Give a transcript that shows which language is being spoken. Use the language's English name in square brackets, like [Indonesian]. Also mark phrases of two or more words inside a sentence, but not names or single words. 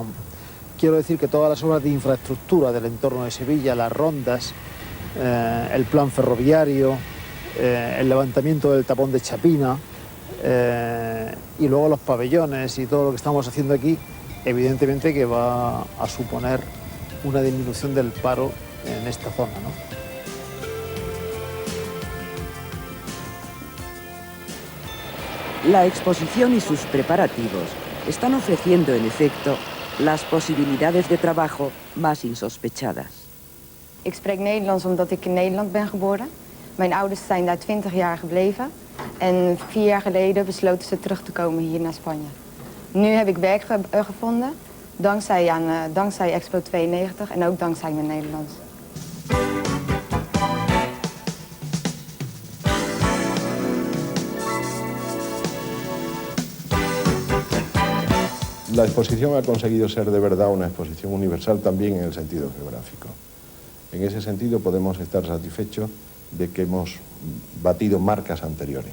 [Spanish] Quiero decir que todas las obras de infraestructura del entorno de Sevilla, las rondas, el plan ferroviario, el levantamiento del tapón de Chapina y luego los pabellones y todo lo que estamos haciendo aquí, evidentemente que va a suponer una disminución del paro en esta zona, ¿no? La exposición y sus preparativos están ofreciendo, en efecto, las posibilidades de trabajo más insospechadas. [Dutch] Ik spreek Nederlands omdat ik in Nederland ben geboren. Mijn ouders zijn daar 20 jaar gebleven. En 4 jaar geleden besloten ze terug te komen hier naar Spanje. Nu heb ik werk gevonden, dankzij Expo 92 en ook dankzij mijn Nederlands. [Spanish] La exposición ha conseguido ser de verdad una exposición universal también en el sentido geográfico. En ese sentido podemos estar satisfechos de que hemos batido marcas anteriores.